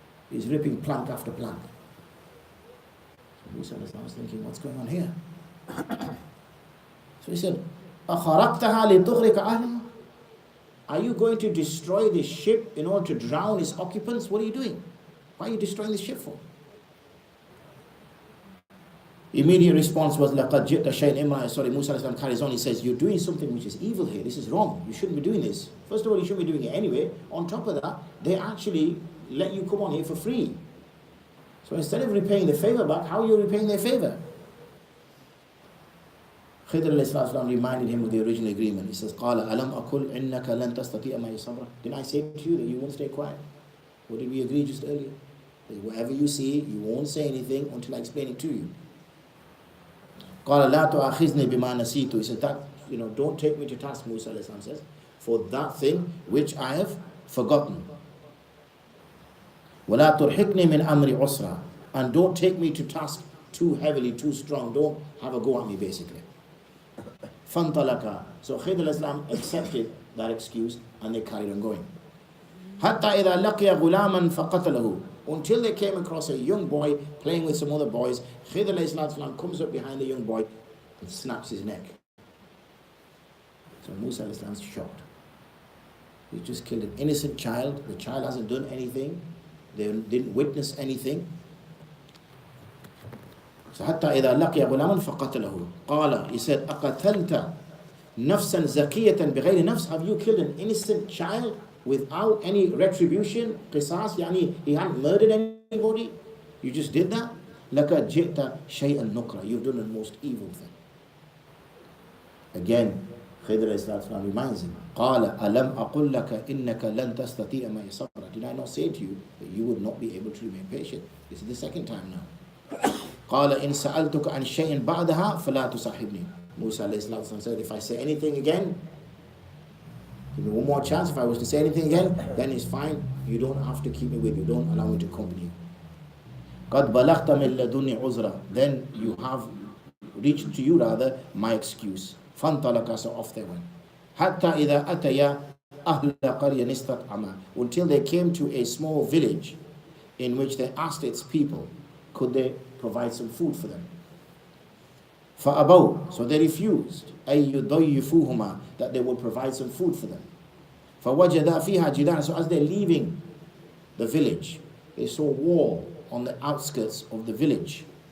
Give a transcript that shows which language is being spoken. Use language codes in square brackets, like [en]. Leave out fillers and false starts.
[en] He's ripping plank after plank. So Musa alayhi salatu was thinking, what's going on here? So he said, [ar] أَخَرَقْتَهَا لِتُغْرِقَ أَهْلَهَا. [en] Are you going to destroy this ship in order to drown its occupants? What are you doing? Why are you destroying this ship for? Immediate response was, [ar] لَقَدْ جِئْتَ شَيْءٍ إِمْرًا. [en] Sorry, Musa carries on. He says, you're doing something which is evil here. This is wrong. You shouldn't be doing this. First of all, you shouldn't be doing it anyway. On top of that, they actually let you come on here for free. So instead of repaying the favor back, how are you repaying their favor? Khidr reminded him of the original agreement. He says, [ar] قَالَ أَلَمْ أَقُلْ إِنَّكَ لَن تَسْتَطِيعَ مَعِيَ صَبْرًا. [en] Didn't I say to you that you won't stay quiet? What did we agree just earlier? That whatever you see, you won't say anything until I explain it to you. [ar] قَالَ لَا تُؤَاخِذْنِي بِمَا نَسِيتُ. [en] He said, don't take me to task, Musa says, for that thing which I have forgotten. [ar] وَلَا تُرْحِقْنِي مِنْ أَمْرِ عُسْرًا. [en] And don't take me to task too heavily, too strong. Don't have a go at me, basically. [ar] فَانْطَلَقَا. [en] So Khidr accepted that excuse and they carried on going. [ar] حَتَّى إِذَا لَقِيَ غُلَامًا فَقَتَلَهُ. [en] Until they came across a young boy playing with some other boys. Khidr comes up behind the young boy and snaps his neck. So Musa is shocked. He just killed an innocent child. The child hasn't done anything. They didn't witness anything. So [ar] حتى إذا لقي غلاما فقتله. قال, [en] he said, [ar] أقتلت نفسا زكية بغير نفس. [en] Have you killed an innocent child without any retribution? [ar] قصاص, يعني [en] he hadn't murdered anybody. You just did that. [ar] لقد جئت شيئا نكرا. [en] You've done the most evil thing. Again, Khidr reminds him, [ar] قال ألم أقل لك إنك لن تستطيع معي صبرا. [en] Did I not say to you that you would not be able to remain patient? This is the second time now. [ar] قال إن سألتك عن شيء بعدها فلا تصاحبني. [en] Musa said, if I say anything again, give me one more chance. If I was to say anything again, then it's fine. You don't have to keep me with you. Don't allow me to accompany you. [ar] قد بلغت من لدني عذرا. [en] Then you have reached to you rather my excuse. [ar] فانطلقا, [en] so off they went. [ar] حتى إذا أتيا أهل قرية استطعما. [en] Until they came to a small village in which they asked its people, could they provide some food for them? [ar] فأبوا, [en] so they refused. [ar] أي يضيفوهما, [en] that they would provide some food for them. [ar] فوجدا فيها جدارا. [en] So as they're leaving the village, they saw a wall on the outskirts of the village.